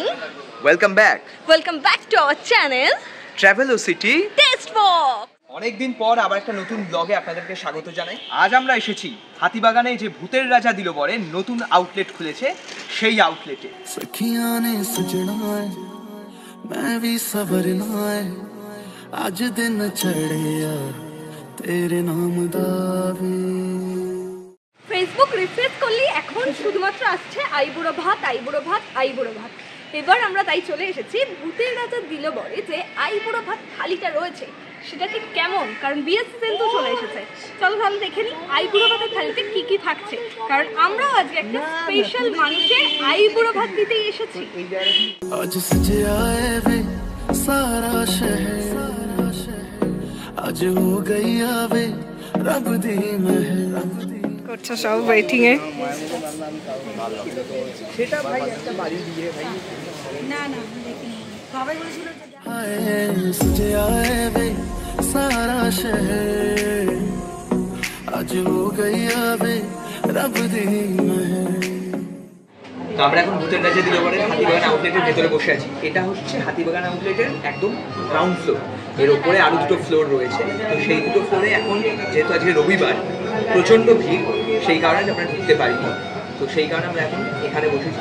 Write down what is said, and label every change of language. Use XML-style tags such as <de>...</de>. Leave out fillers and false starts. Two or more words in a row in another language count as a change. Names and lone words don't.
<en>Welcome back. Welcome back to our channel Travelocity Taste Walk.</en> <bn>অনেক দিন পর আবার একটা নতুন ব্লগে আপনাদেরকে স্বাগত জানাই। আজ আমরা এসেছি হাতিবাগানে, যে ভূতের রাজা দিল বরে নতুন আউটলেট খুলেছে, সেই আউটলেটে।</bn> <hi>सखियां ने सजना है मैं भी सवरना है आज दिन चढ़े यार तेरे नाम दावे।</hi> <bn>ফেসবুক রিফ্রেশ করলে এখন শুধুমাত্র আসছে আইবুড়ো ভাত, আইবুড়ো ভাত, আইবুড়ো ভাত। এবার আমরা তাই চলে এসেছি ভূতের রাজা দিল বরে যে আইবুড়ো ভাত থালিটা রয়েছে সেটা ঠিক কেমন, কারণ বিএসসি সেল তো চলে এসেছে। চলো তাহলে দেখে নিই আইবুড়ো ভাতের থালিতে কি কি থাকছে, কারণ আমরাও আজকে একটা স্পেশাল মানুষের আইবুড়ো ভাত দিতেই এসেছি।</bn> <hi>आज सजे आए वे सारा शहर आज हो गई आवे रब दी महल</hi> <bn>করছে সব ওয়েটিং এ। সেটা ভাই একটা বাড়ি দিয়ে ভাই না না দেখিনি, সবাই বলেছিল</bn> <hi>आए सजे आए वे सारा शहर आज हो गई आवे रब दी महल।</hi> <bn>তো আমরা এখন ভূতের রাজা দিল বরে হাতিবাগান আউটলেটের ভেতরে বসে আছি। এটা হচ্ছে হাতিবাগান আউটলেটের একদম</bn> <en>ground floor,</en> <bn>এর ওপরে আরো দুটো ফ্লোর রয়েছে। তো সেই দুটো ফ্লোরে এখন যেহেতু আজকে রবিবার প্রচণ্ড ভিড়, সেই কারণে আমরা ঢুকতে পারিনি। তো সেই কারণে আমরা এখন এখানে বসেছি।</bn>